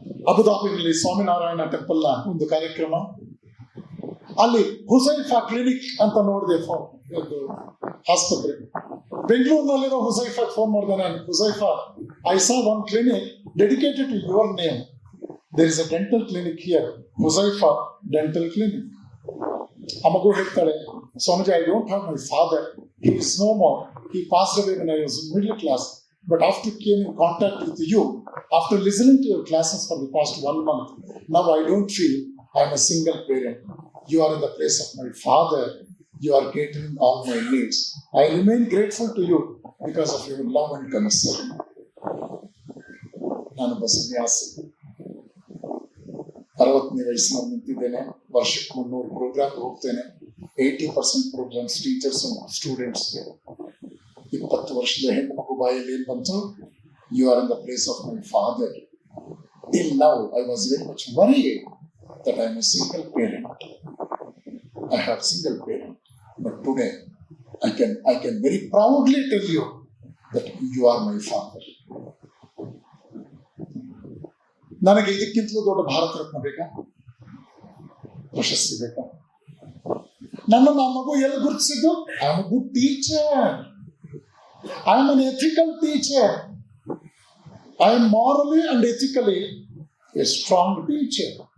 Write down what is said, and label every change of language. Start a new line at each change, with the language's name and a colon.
Kannada: ಅಬುದಾಬಿನಲ್ಲಿ Swaminarayan temple ನ ಒಂದು ಕಾರ್ಯಕ್ರಮ. ಅಲ್ಲಿ ಹುಸೈಫಾ ಕ್ಲಿನಿಕ್ ಅಂತ ನೋಡಿದೆ, ಒಂದು ಆಸ್ಪತ್ರೆ. ಬೆಂಗಳೂರಿನಲ್ಲಿರೋ ಹುಸೈಫಾ ಫೋನ್ ಮಾಡಿದೆ ನಾನು.
English: Huzaifa, I saw one clinic dedicated to your name. There is a dental clinic here, Huzaifa dental clinic.
Kannada: ಆ ಮಗು ಹೇಳ್ತಾಳೆ, Swamiji,
English: I don't have my father, he is no more, he passed away when I was in middle class, but after came in contact with you, after listening to your classes for the past 1 month, now I don't feel I am a single parent. You are in the place of my father, you are catering all my needs. I remain grateful to you because of your love and concern.
Kannada: ನಾನೊಬ್ಬ ಸನ್ಯಾಸಿ, 60ನೇ ವಯಸ್ಸಿನಲ್ಲಿ ನಿಂತಿದ್ದೇನೆ. ವರ್ಷಕ್ಕೆ 300 program ಹೋಗ್ತೇನೆ. 80% programmes teachers ಸ್ಟೂಡೆಂಟ್ಸ್ಗೆ. 20 ವರ್ಷದ ಹೆಣ್ಣು ಮಗು ಬಾಯಲ್ಲಿ ಏನ್ ಬಂತು?
English: You are in the place of my father. Till now I was very much worried that I am a single parent. I have single parent, but today I can very proudly tell you that you are my father.
Kannada: ನನಗೆ ಇದಕ್ಕಿಂತಲೂ ದೊಡ್ಡ ಭಾರತ ರತ್ನ ಬೇಕಾ? ಪ್ರಶಸ್ತಿ ಬೇಕಾ? ನನ್ನ ಮಗು ಎಲ್ಲಿ ಗುರುತಿಸಿದ್ದು?
English: I am a good teacher, I am an ethical teacher, I am morally and ethically a strong teacher.